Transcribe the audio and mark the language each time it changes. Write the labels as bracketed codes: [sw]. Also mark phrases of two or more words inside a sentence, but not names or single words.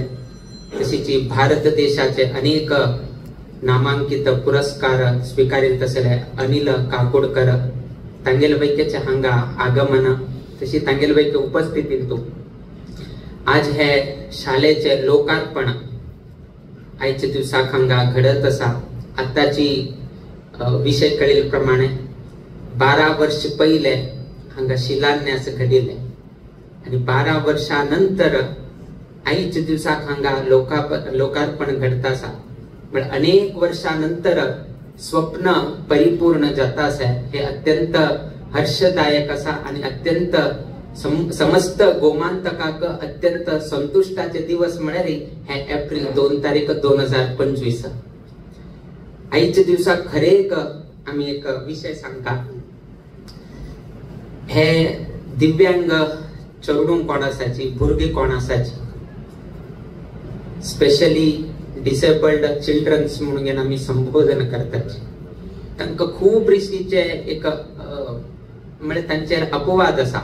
[kok] तशीच भारत देशाचे अनेक नामांकित पुरस्कार स्वीकारित असले अनिल काकोडकर तांगेलबैकेचे हांगा आगमन तशी तांगेलबैके उपस्थितींतू आज हे शाळेचे लोकार्पण आजच्या दिवसाक हांगा घडत असा। आताची विषय कळील प्रमाणे 12 वर्ष पहिले हांगा शिलान्यास घडिले आणि 12 वर्षानंतर आजच्या दिवसाक हांगा लोकार्पण घडता असा। पण अनेक वर्षानंतर स्वप्न परिपूर्ण जाता असा हे अत्यंत हर्षदायक असा आणि अत्यंत समस्त गोमांतकाक अत्यंत संतुष्टाचे दिवस म्हळ्यार हे एप्रिल 2 तारीख 2025। आजच्या दिवसाक खरेक आम्ही एक विषय सांगता हे दिव्यांग चेडूं कोण आसाची भुरगी कोण आसाची [en] specially disabled childrens [kok] म्हणून आम्ही संबोधन करताची तांकां खूप रितीचे एक म्हणजे तांचेर अपवाद असा।